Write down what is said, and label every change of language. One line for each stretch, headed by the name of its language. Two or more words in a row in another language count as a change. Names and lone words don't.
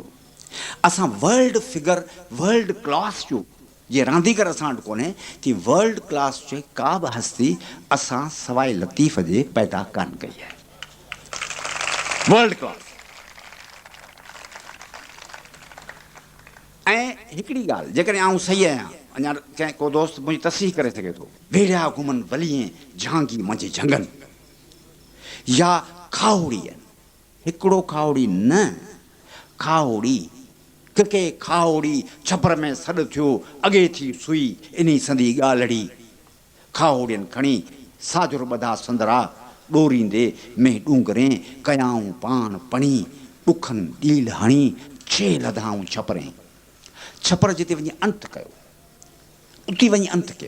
Sindhi: असां
English: world figure, world class
Sindhi: जो जे रांदीगर असां वटि कोन्हे, की
English: world class
Sindhi: जे का बि हस्ती असां सवाइ लतीफ़ जे पैदा कान कई आहे,
English: world class.
Sindhi: ऐं हिकिड़ी ॻाल्हि, जेकॾहिं आउं सही आहियां, अञा कंहिं को दोस्त मुंहिंजी तस्सीह करे सघे थो, वेढ़िया घुमनि वलीअ झांगी मुंहिंजे झंगनि, या खावड़ी आहिनि, हिकिड़ो खावड़ी न, खावड़ी के खावड़ी छपर में सॾु थियो, अॻे थी सुई इन संदी ॻाल्हड़ी, खावड़ियुनि खणी साजुर ॿधा संदरा, ॾोरींदे में ॾूंगरे कयाऊं पाण पणी, ॾुखनि ॾील हणी छे लधाऊं छपरें, छपर जिते वञी अंत कयो, उते वञी अंत कयो।